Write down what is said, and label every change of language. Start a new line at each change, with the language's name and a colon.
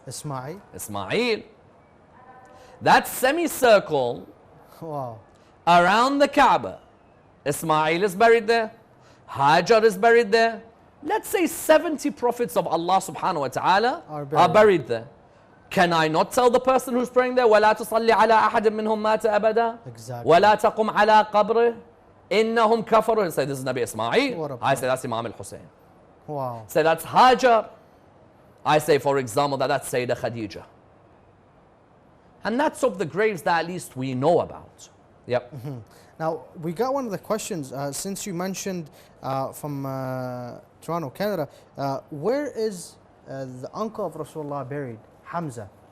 English: Ismail. Ismail. That semicircle Wow. around the Kaaba, Ismail is buried there. Hajar is buried there. Let's say 70 prophets of Allah subhanahu wa ta'ala are buried there. Can I not tell the person who's praying there,
Arabic: وَلَا تُصَلِّ عَلَىٰ أَحَدٍ مِّنْهُمْ مَاتَ أَبَدًا وَلَا تَقُمْ عَلَىٰ قَبْرِهِ إِنَّهُمْ كَفَرُوا?
English: I say this is Nabi Ismail. I say that's Imam Hussein. Wow. Say that's Hajar. I say, for example, that's Sayyidah Khadija. And that's of the graves that at least we know about. Yep. Now, we got one of the questions, since you mentioned from Toronto, Canada, where is the uncle of Rasulullah buried, Hamza?